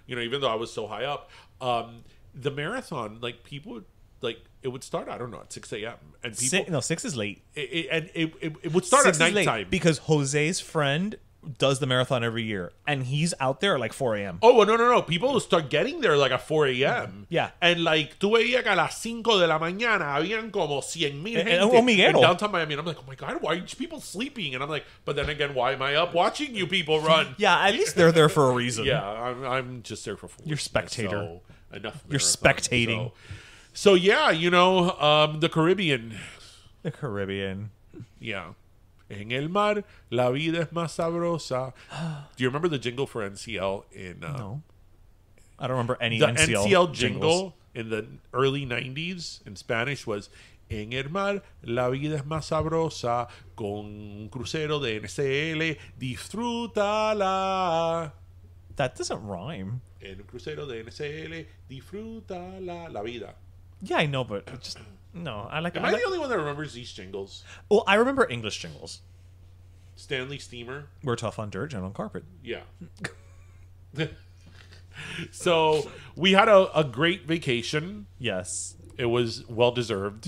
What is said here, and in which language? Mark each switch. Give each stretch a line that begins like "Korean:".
English: Even though I was so high up, the marathon, people would, it would start, I don't know, at 6 a.m. and people 6 is late. It would start at nighttime because Jose's friend does the marathon every year, and he's out there at 4 a.m. Oh, no. People will start getting there at 4 a.m. Yeah. And
Spanish: tú veías que a las 5 de la mañana habían como 100,000 gente
English: in downtown Miami. And I'm like, oh my God, why are people sleeping? And I'm like, but then again, why am I up watching you people run? Yeah, at least they're there for a reason. Yeah, I'm just there for fun. You're spectator. So, enough. You're spectating. So yeah, the Caribbean. The Caribbean. Yeah.
Spanish: En el mar, la vida es más sabrosa.
English: Do you remember the jingle for NCL in... no. I don't remember any the NCL jingle in the early 90s in Spanish was
Spanish: En el mar, la vida es más sabrosa. Con un crucero de NCL, disfrútala.
English: That doesn't rhyme.
Spanish: En un crucero de NCL, disfrútala la vida.
English: Yeah, I know, but just... No, Am I the only one that remembers these jingles? Well, I remember English jingles. Stanley Steamer. We're tough on dirt, gentle on carpet. Yeah. So we had a great vacation. Yes. It was well deserved.